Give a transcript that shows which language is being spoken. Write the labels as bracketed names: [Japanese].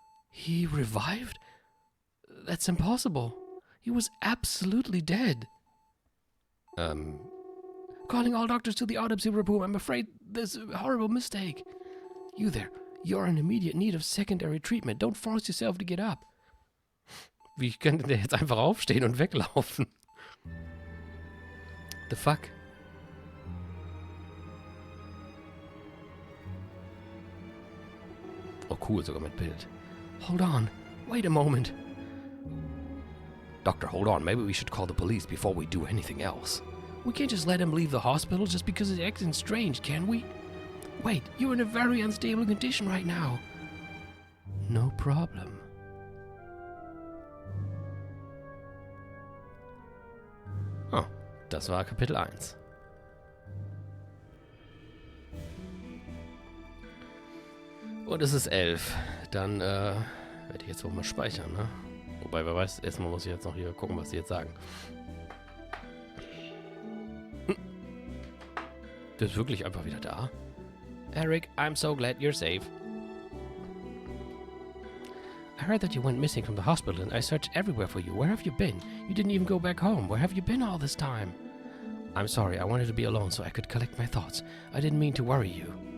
[English] He revived? That's impossible. He was absolutely dead. Calling all doctors to the autopsy room. I'm afraid there's a horrible mistake. You there. You're in immediate need of secondary treatment. Don't force yourself to get up. [German] Wie könnte der jetzt einfach aufstehen und weglaufen? [English] The fuck? Oh cool, [German] sogar mit Bild. [English] Hold on. Wait a moment. Doctor, hold on. Maybe we should call the police before we do anything else. We can't just let him leave the hospital just because he's acting strange, can we? Wait, you're in a very unstable condition right now. No problem. [German] Oh, das war Kapitel 1. Und es ist 11. Dann werde ich jetzt wohl mal speichern, ne? Wobei, wer weiß, erstmal muss ich jetzt noch hier gucken, was sie jetzt sagen. Der ist wirklich einfach wieder da. [English] Eric, I'm so glad you're safe. I heard that you went missing from the hospital and I searched everywhere for you. Where have you been? You didn't even go back home. Where have you been all this time? I'm sorry, I wanted to be alone so I could collect my thoughts. I didn't mean to worry you.